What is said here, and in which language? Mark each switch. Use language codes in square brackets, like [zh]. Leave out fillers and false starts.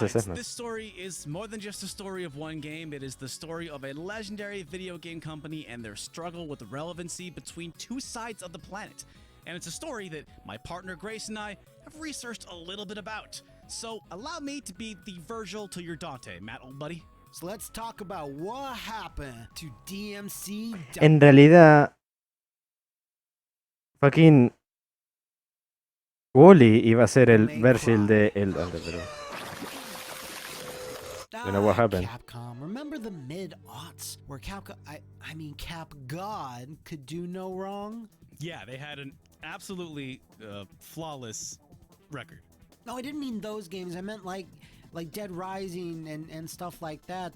[en] Besides, this story is more than just a story of one game. It is the story of a legendary video game company and their struggle with the relevancy between two sides of the planet. And it's a story that my partner Grace and I have researched a little bit about. So allow me to be the Virgil to your Dante, Matt, old buddy. So let's talk about what happened to DmC. [es] En realidad, fucking Wally iba a ser el Virgil de el Dante, pero... [en] You know what happened? Capcom, remember the mid-aughts where Cap God could do no wrong? Yeah, they had an absolutely flawless record. No, I didn't mean those games. I meant like Dead Rising and stuff like that.